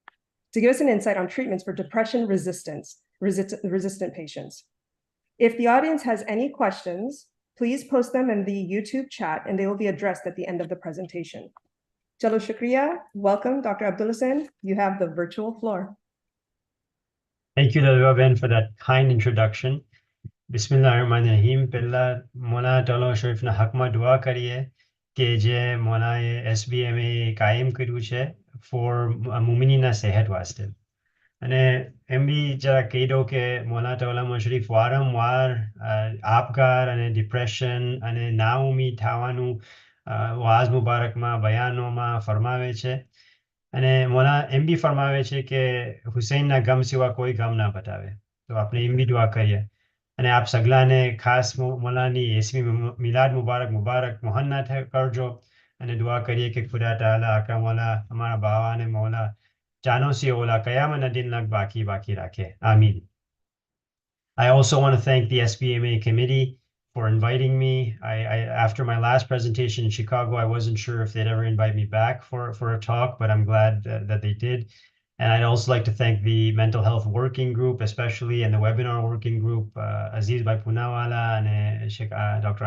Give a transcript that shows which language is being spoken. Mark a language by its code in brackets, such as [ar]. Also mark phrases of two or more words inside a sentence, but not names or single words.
[en] If the audience has any questions, please post them in the YouTube chat and they will be addressed at the end of the presentation. [gu] ચાલો શુક્રિયા. [en] Welcome, Dr. Abdul Hussain. You have the virtual floor. Thank you, Dalwa Ben, for that kind introduction. Bismillahirrahmanirrahim. [gu] પહેલા મોલા તાલો શરીફ ના હકમાં દુઆ કરીએ કે જે મોલા SBMAA કાયમ કર્યું છે for મુમિનીના સેહત વાસ્તે. અને એમ બી જરા કહી દઉં કે મોલા તવલા શરીફ વારંવાર આપઘાત અને ડિપ્રેશન અને નાઉમી થવાનું વાઝ મુબારકમાં બયાનોમાં ફરમાવે છે. અને મોલા એમ બી ફરમાવે છે કે હુસૈનના ગમ સિવા કોઈ ગમ ના બતાવે. તો આપણે એમ બી દુઆ કરીએ. અને આપ સગલાને ખાસ મોલાની 80મી મિલાદ મુબારક મોહનના કરજો અને દુઆ કરીએ કે ખુદા તાલા આકા મોલા અમારા બાવાને મોલા જાનો સી ઓલા કયામના દિન લગ બાકી રાખે. Amin. [en] I also want to thank the SBMA committee for inviting me. After my last presentation in Chicago, I wasn't sure if they'd ever invite me back for a talk, but I'm glad that they did. And I'd also like to thank the mental health working group, especially, and the webinar working group, Aziz Bhai Punawala and Dr.